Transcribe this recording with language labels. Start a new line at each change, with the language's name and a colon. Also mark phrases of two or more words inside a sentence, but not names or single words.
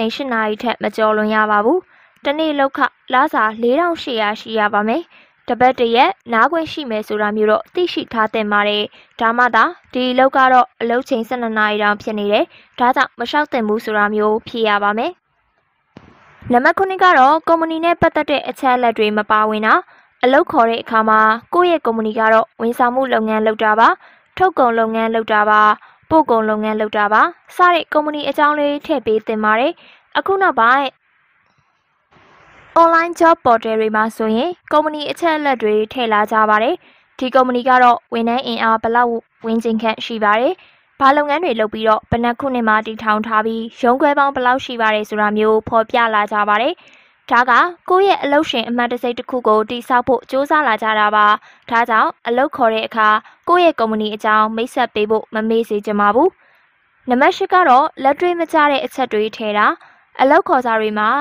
Burmese: ချိန်8နာရီထက်မကျော်လွန်ရပါဘူး။တစ်နေ့လုပ်ခလစာ4800ရှိရပါမယ်။တပတ်တရက်နားခွင့်ရှိမယ်ဆိုတာမျိုးတော့သိရှိထားသင့်ပါတယ်။ဒါမှသာဒီအလုပ်ကတော့အလုပ်ချိန်12နာရီတောင်ဖြစ်နေတယ်။ဒါကြောင့်မလျှောက်သင့်ဘူးဆိုတာမျိုးဖြေရပါမယ်။နံပါတ်9ကတော့ကုမ္ပဏီနဲ့ပတ်သက်တဲ့အချက်အလက်တွေမပါဝင်တာအလုပ်ခေါ်တဲ့အခါမှာကိုယ့်ရဲ့ကုမ္ပဏီကတော့ဝန်ဆောင်မှုလုပ်ငန်းလုပ်တာပါထုတ်ကုန်လုပ်ငန်းလုပ်တာပါ ပို့ကုန်လုပ်ငန်းလုပ်တာပါစတဲ့ကုမ္ပဏီအကြောင်းလေးထည့်ပေးသင်ပါတယ်အခုနောက်ပိုင်း
English: online job portal
Burmese: တွေမှာဆိုရင်ကုမ္ပဏီအချက်အလက်တွေထည့်လာကြပါတယ်ဒီကုမ္ပဏီကတော့ဝန်ထမ်းအင်အားဘယ်လောက်ဝင်ကျင်ခန့်ရှိပါတယ်ဘာလုပ်ငန်းတွေလုပ်ပြီးတော့ဘယ်နှခုနှစ်မှတည်ထောင်ထားပြီးရုံးခွဲပေါင်းဘယ်လောက်ရှိပါတယ်ဆိုတာမျိုးဖော်ပြလာကြပါတယ် ဒါကကိုယ့်ရဲ့အလုပ်ရှင်အမှတ်တစိတ်တစ်ခုကိုတိစောက်ဖို့စ조사လာကြတာပါဒါကြောင့်အလုပ်ခေါ်တဲ့အခါကိုယ့်ရဲ့ကုမ္ပဏီအကြောင်းမိတ်ဆက်ပေးဖို့မမေ့စေချင်ပါဘူးနံပါတ်၈ကတော့လက်တွေ့မကျတဲ့အချက်တွေထည့်တာအလောက်ခေါ်စာတွေမှာ